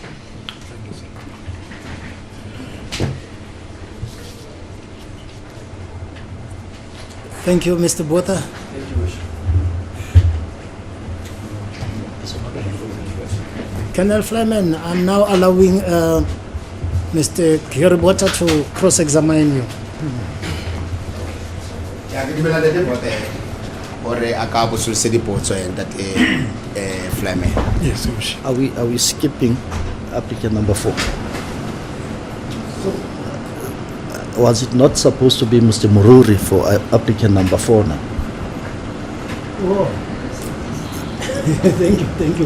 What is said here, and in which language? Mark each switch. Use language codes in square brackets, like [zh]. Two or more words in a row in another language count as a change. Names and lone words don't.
[en] Thank you, Mr. Botha. Thank you, Worship. Colonel Flyman, I'm now allowing Mr. Botha to cross-examine you. [st] Ya ke dumela le bote hore a ka bosolose dipotso Ntate Flyman. [en] Yes, Worship. Are we skipping applicant number 4? Was it not supposed to be Mr. Mururi for applicant number 4 now? Oh. Thank you.